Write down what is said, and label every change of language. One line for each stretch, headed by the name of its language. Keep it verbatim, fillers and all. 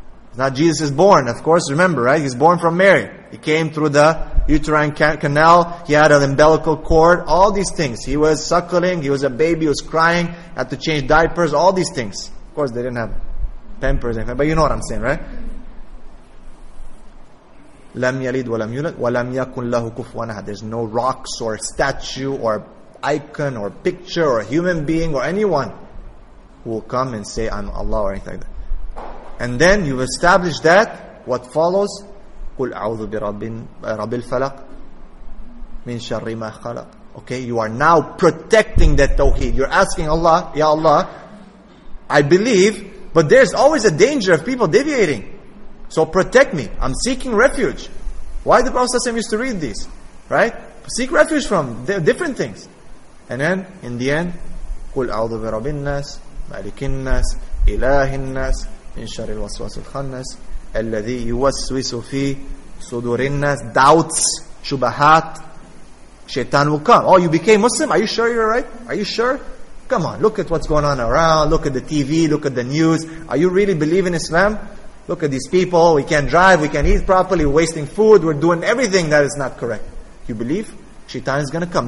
English: It's not Jesus is born, of course, remember, right? He's born from Mary. He came through the uterine canal. He had an umbilical cord. All these things. He was suckling. He was a baby. He was crying. Had to change diapers. All these things. Of course, they didn't have Pampers. But you know what I'm saying, right?
Arabic: لم يلد ولم يولد ولم يكن له كفوا أحد.
English: There's no rocks or statue or icon or picture or human being or anyone who will come and say I'm Allah or anything like that. And then you establish that what follows
Arabic: قُلْ أَعُوذُ بِرَبِّ الْفَلَقِ مِنْ شَرِّ مَا خَلَقِ.
English: Okay, you are now protecting that tawheed. You're asking Allah, Ya Allah, I believe, but there's always a danger of people deviating. So protect me. I'm seeking refuge. Why the Prophet ﷺ used to read these? Right? Seek refuge from different things. And then, in the end,
Arabic: قُلْ أَعُوذُ بِرَبِّ النَّاسِ مَالِكِ النَّاسِ إِلَهِ النَّاسِ مِنْ شَرِّ الْوَسْوَاسِ الْخَنَّاسِ الَّذِي يُوَسْوِسُ فِي صُدُورِ النَّاسِ.
English: Doubts, shubahat, shaitan will come. Oh, you became Muslim? Are you sure you're right? Are you sure? Come on, look at what's going on around. Look at the T V, look at the news. Are you really believing Islam? Look at these people. We can't drive, we can't eat properly, we're wasting food, we're doing everything that is not correct. You believe? Shaitan is going to come.